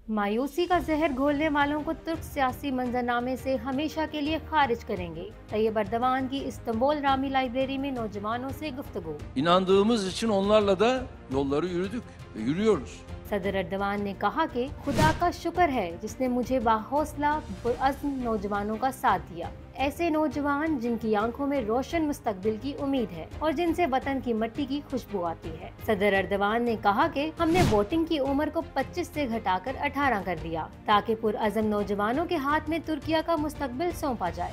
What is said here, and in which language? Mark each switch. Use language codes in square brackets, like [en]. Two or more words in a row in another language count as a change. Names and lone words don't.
[hi] मायूसी का जहर घोलने वालों को तुर्क सियासी मंजरनामे से हमेशा के लिए खारिज करेंगे। तैयब अर्दवान की इस्तांबुल रामी लाइब्रेरी में नौजवानों से गुफ्तगू। [tr] İnandığımız için onlarla da yolları yürüdük ve yürüyoruz. [hi] सदर अर्दवान ने कहा कि खुदा का शुक्र है जिसने मुझे बाहौसला पुरअज़्म नौजवानों का साथ दिया। ऐसे नौजवान जिनकी आंखों में रोशन मुस्तकबिल की उम्मीद है और जिनसे वतन की मिट्टी की खुशबू आती है। सदर अर्दवान ने कहा कि हमने वोटिंग की उम्र को 25 से घटाकर 18 कर दिया ताकि पुरअज़्म नौजवानों के हाथ में तुर्किया का मुस्तकबिल सौंपा जाए।